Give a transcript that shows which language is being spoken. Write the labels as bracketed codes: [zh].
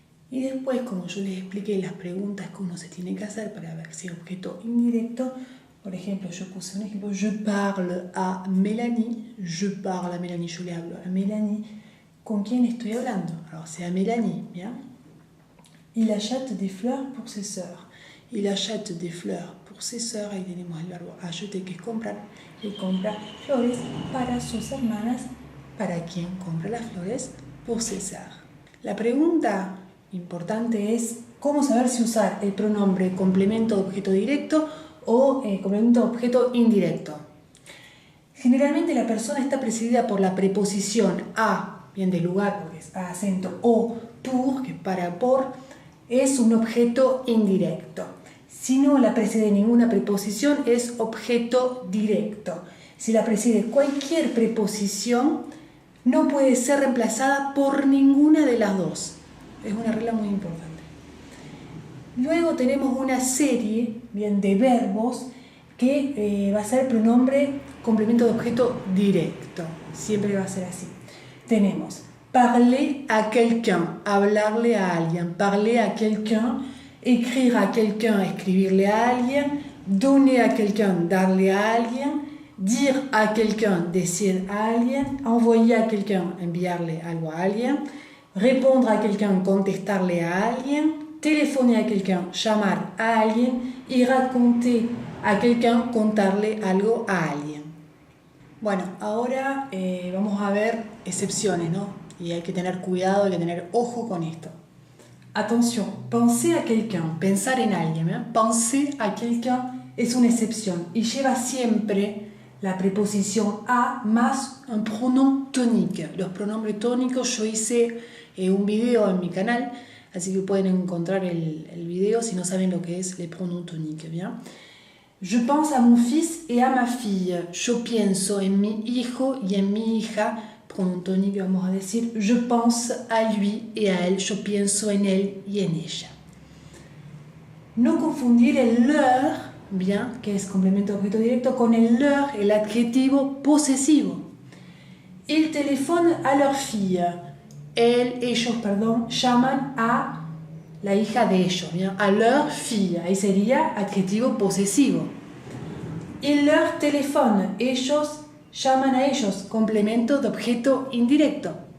[es] Y después, como yo les expliqué las preguntas que uno se tiene que hacer para ver si es objeto indirecto, por ejemplo, yo puse un ejemplo, [fr] je parle à Mélanie, [es] yo le hablo a Mélanie, ¿con quién estoy hablando? [fr] Alors, c'est à Mélanie, bien. Il achète des fleurs pour ses sœurs. Il achète des fleurs pour ses sœurs, [es] ahí tenemos el verbo acheter, que es comprar. Él compra flores para sus hermanas. ¿Para quién compra las flores? [fr] Pour ses sœurs. [es] La pregunta importante es cómo saber si usar el pronombre complemento de objeto directo o complemento de objeto indirecto. Generalmente la persona está precedida por la preposición a, bien de lugar porque es a acento, o pour, que para por, es un objeto indirecto. Si no la precede ninguna preposición, es objeto directo. Si la precede cualquier preposición, no puede ser reemplazada por ninguna de las dos. Es una regla muy importante. Luego tenemos una serie, bien, de verbos que va a ser pronombre complemento de objeto directo. Siempre va a ser así. Tenemos [fr] parler à quelqu'un, [es] hablarle a alguien. [fr] Parler à quelqu'un, écrire à quelqu'un, [es] escribirle a alguien. [fr] Donner à quelqu'un, [es] darle a alguien. [fr] Dire à quelqu'un, [es] decir a alguien. [fr] Envoyer à quelqu'un, [es] enviarle algo a alguien. [fr] Répondre à quelqu'un, [es] contestarle a alguien. [fr] Téléphoner à quelqu'un, [es] llamar a alguien. Y [fr] raconter a quelqu'un, [es] contarle algo a alguien. Bueno, ahora vamos a ver excepciones, ¿no? Y hay que tener cuidado, hay que tener ojo con esto. Attention, [fr] penser à quelqu'un, [es] pensar en alguien, ¿eh? Penser à quelqu'un es una excepción y lleva siempre la preposición a más un pronom tónico. Los pronombres tónicos, yo hice un video en mi canal, así que pueden encontrar el video si no saben lo que es les pronoms tónicos, ¿bien? [fr] Je pense à mon fils et à ma fille. [es] Yo pienso en mi hijo y en mi hija. Pronom tónico vamos a decir [fr] je pense à lui et à elle. [es] Yo pienso en él y en ella. No confundir el leur, bien, que es complemento de objeto directo, con el leur, el adjetivo posesivo. [fr] Ils téléphonent à leur fille. [es] Ellos, llaman a la hija de ellos, bien, a leur fille, ahí sería adjetivo posesivo. [fr] Ils leur téléphonent, [es] ellos llaman a ellos, complemento de objeto indirecto.